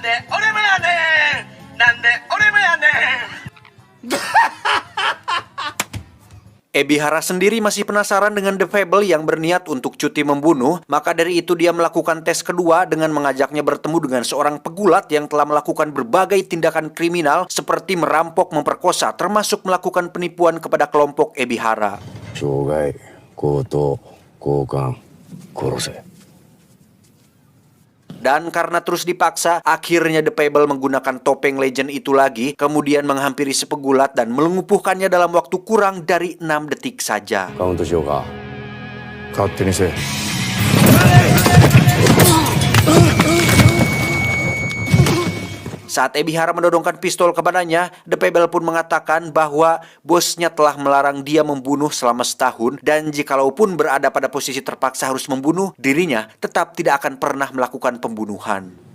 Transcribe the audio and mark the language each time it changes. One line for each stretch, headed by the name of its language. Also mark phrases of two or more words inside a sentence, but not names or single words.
Indonesian: Ebihara sendiri masih penasaran dengan The Fable yang berniat untuk cuti membunuh, maka dari itu dia melakukan tes kedua dengan mengajaknya bertemu dengan seorang pegulat yang telah melakukan berbagai tindakan kriminal seperti merampok, memperkosa, termasuk melakukan penipuan kepada kelompok Ebihara.
Japanese: 傷害、強盗、強姦、殺せ。
Indonesian: Dan karena terus dipaksa, akhirnya The Fable menggunakan topeng legend itu lagi, kemudian menghampiri si pegulat dan melumpuhkannya dalam waktu kurang dari 6 detik saja.
Japanese: カウントしようか。勝手にせえ。
Indonesian: Saat Ebihara mendodongkan pistol kepadanya, The Fable pun mengatakan bahwa bosnya telah melarang dia membunuh selama setahun, dan jikalaupun berada pada posisi terpaksa harus membunuh, dirinya tetap tidak akan pernah melakukan pembunuhan.